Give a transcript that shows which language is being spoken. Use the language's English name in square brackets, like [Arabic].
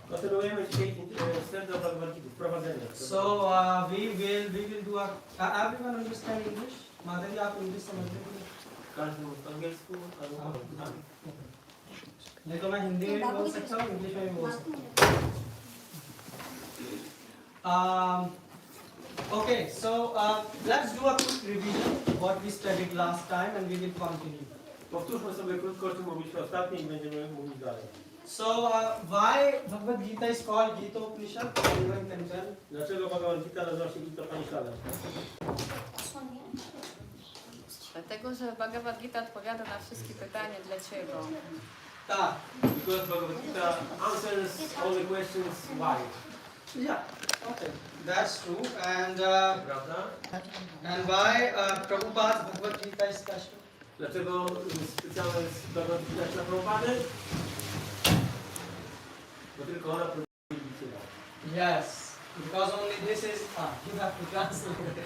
[Polish] Kontynuujemy dzisiaj wstęp do Bhagavad Gita, wprowadzenie. [English] So we will do everyone understand English? [Hindi] Madhavi, आप English समझते हो? [Polish] Każdy mówi po angielsku, albo [Hindi] नहीं तो मैं हिंदी में भी बोल सकता हूँ, इंग्लिश में भी बोल सकता हूँ. [English] Okay, so let's do a quick revision what we studied last time and we will continue. [Polish] Powtórzmy sobie krótko, o czym mówiliśmy ostatnio i będziemy mówić dalej. [English] So why Bhagavad Gita is called Gita Upanishad? Anyone can tell? [Polish] Dlaczego Bhagavad Gita nazywa się Gita Upanishadem? Dlatego, że Bhagavad Gita odpowiada na wszystkie pytania dlaczego. Tak. [English] Because Bhagavad Gita answers all the questions why. Yeah. Okay. That's true. And [Polish] Prawda? [English] why Prabhupada's Bhagavad Gita is special? [Polish] Dlaczego specjalne jest Bhagavad Gita dla Prabhupada? Bo tylko ona prowadzi Gita. [English] Yes. Because only this is you have to translate.